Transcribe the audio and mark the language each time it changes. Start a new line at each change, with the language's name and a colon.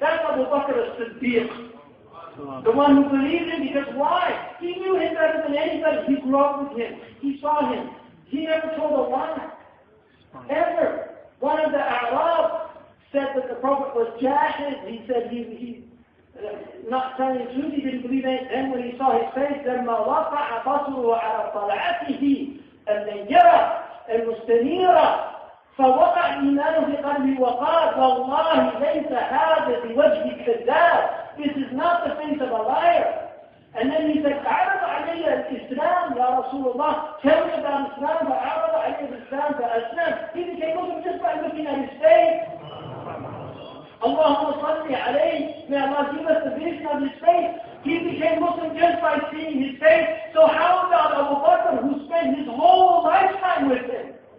English: That's Abu Bakr as-Siddiq. The one who believed him, because why? He knew him better than anybody. He grew up with him. He saw him. He never told a lie. Ever. One of the Arab said that the Prophet was jahid. He said he not telling the truth, he didn't believe it. Then when he saw his face,
Arabic: لما وقع بصره على طلعته النيرة المستنيرة فوقع إيمانه في قلبه وقال والله ليس هذا بوجه كذاب.
English: This is not the face of a liar. And then he said,
Arabic: عرض علي الإسلام يا رسول الله.
English: Tell me about Islam.
Arabic: فعرض علي الإسلام فأسلم.
English: He became Muslim just by looking at his face. Allahumma salli alayhi. May Allah give us the vision of his face. He became Muslim just by seeing his face. So how about Abu Bakr, who spent his whole lifetime with him?